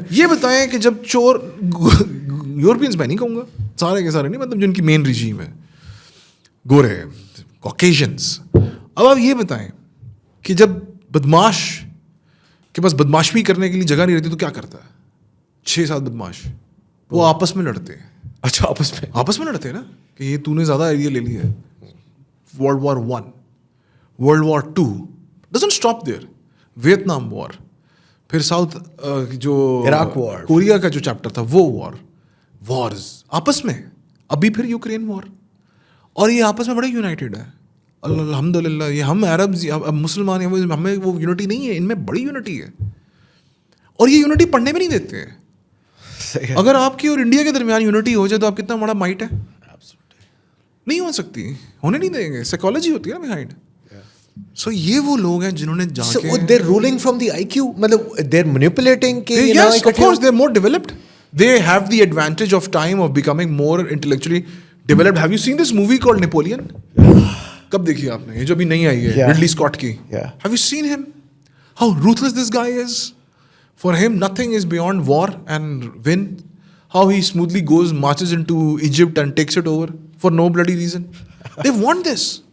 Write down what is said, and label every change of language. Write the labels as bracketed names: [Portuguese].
[Urdu] یہ بتائیں کہ جب چور, یورپینس میں نہیں کہوں گا, سارے کے سارے نہیں, مطلب جن کی مین ریجیم ہے گورے کاکیشنس. اب آپ یہ بتائیں کہ جب بدماش کے پاس بدماشی کرنے کے لیے جگہ نہیں رہتی تو کیا کرتا ہے؟ 6-7 بدماش وہ آپس میں لڑتے ہیں. اچھا آپس میں لڑتے ہیں نا کہ یہ تو نے زیادہ ایریا لے لیا ہے. [English] World War I, World War II doesn't stop there. [Urdu] Vietnam وار, پھر ساؤتھ جو عراق وار, کوریا کا جو چیپٹر تھا وہ وارز آپس میں, ابھی پھر یوکرین وار, اور یہ آپس میں بڑے یونائٹیڈ ہے الحمد للہ. یہ ہم عربز اب مسلمان ہیں, ہمیں وہ یونٹی نہیں ہے, ان میں بڑی یونٹی ہے, اور یہ یونٹی پڑھنے میں نہیں دیتے ہیں. اگر آپ کی اور انڈیا کے درمیان یونٹی ہو جائے تو آپ کتنا بڑا مائٹ ہے, نہیں ہو سکتی, ہونے نہیں دیں گے. سائیکالوجی ہوتی ہے نا بہائنڈ. سو یہ وہ لوگ ہیں جنہوں نے جا کے [English] they're ruling from the IQ, مطلب they're manipulating کہ yes of course they're more developed, they have the advantage of time of becoming more intellectually developed. Have you seen this movie called Napoleon? [Urdu] کب دیکھی آپ نے, یہ جو ابھی نہیں آئی ہے رڈلی اسکاٹ کی. [English] Have you seen him? How ruthless this guy is. For him nothing is beyond war and win. How he smoothly goes, marches into Egypt and takes it over for no bloody reason. They want this.